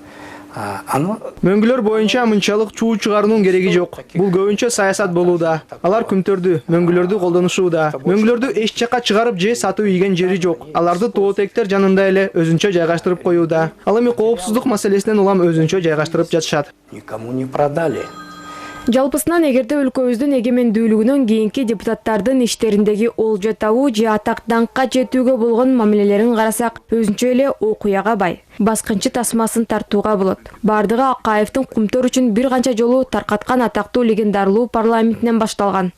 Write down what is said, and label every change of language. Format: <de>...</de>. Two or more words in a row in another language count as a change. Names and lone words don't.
<ky>Мөңгүлөр боюнча мынчалык чуу чыгаруунун кереги жок. Бул көбүнчө саясат болууда. Алар күмтөрдү, мөңгүлөрдү колдонушууда. Мөңгүлөрдү эч жака чыгарып же сатуу ийген жери жок. Аларды Тоо-Тектер жанында эле өзүнчө жайгаштырып коюуда. Ал эми коопсуздук маселесинен улам өзүнчө жайгаштырып жатышат.</ky> <ru>Никому не продали.</ru> <ky>Жалпысынан эгерде өлкөбүздүн эгемендүүлүгүнөн кийинки депутаттардын иштериндеги олжа табуу же атак даңкка жетүүгө болгон мамилелерин карасак, өзүнчө эле окуяга бай. Баскынчы тасмасын тартууга болот. Бардыгы Акаевдин Кумтөр үчүн бир канча жолу таркаткан атактуу легендарлуу парламентинен башталган.</ky>